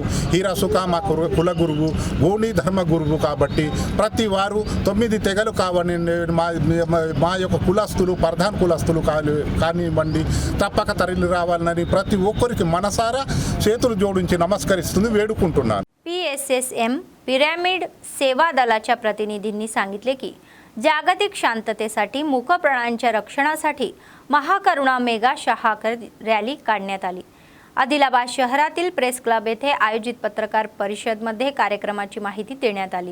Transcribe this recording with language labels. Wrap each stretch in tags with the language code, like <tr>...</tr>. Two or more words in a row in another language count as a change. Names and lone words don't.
<te>హీరాసుక మా కుల గురువు, గోండి ధర్మ గురువు కాబట్టి ప్రతి వారు 9 తెగలు కావని మా యొక్క కులస్తులు, ప్రధాన కులస్తులు కానివ్వండి తప్పక తరలి రావాలని ప్రతి ఒక్కరికి మనసారా చేతులు జోడించి నమస్కరిస్తుంది, వేడుకుంటున్నాను.</te> <mr>PSSM पिरॅमिड सेवा दलाच्या प्रतिनिधींनी सांगितले की जागतिक शांततेसाठी मूकप्राण्यांच्या रक्षणासाठी महाकरुणा मेगा शाखा रॅली काढण्यात आली। आदिलाबाद शहरातील प्रेस क्लब येथे आयोजित पत्रकार परिषदेमध्ये कार्यक्रमाची माहिती देण्यात आली।</mr>